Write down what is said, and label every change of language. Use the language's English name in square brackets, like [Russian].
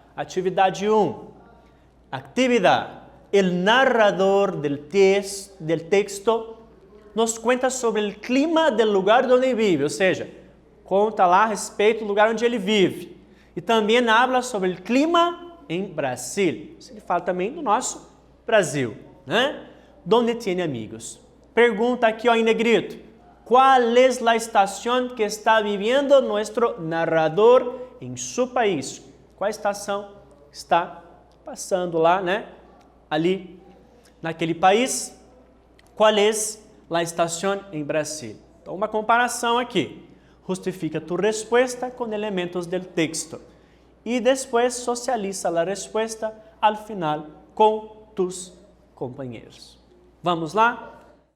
[Portuguese] Atividade 1. Atividade. [Spanish] El narrador del texto nos cuenta sobre [Portuguese] o clima do lugar onde vive, ou seja, conta lá a respeito do lugar onde ele vive. E também habla sobre o clima em Brasil. Ele fala também do nosso Brasil, né? [Spanish] Donde tiene amigos. [Portuguese] Pergunta aqui em negrito. [Spanish] ¿Cuál es la estación que está viviendo nuestro narrador en su país? [Portuguese] Qual estação está passando lá, né? Ali, naquele país. Qual é a estação em Brasil? Então, uma comparação aqui. [Spanish] Justifica tu respuesta con elementos del texto. Y después socializa la respuesta al final con tus compañeros. [Portuguese] Vamos lá?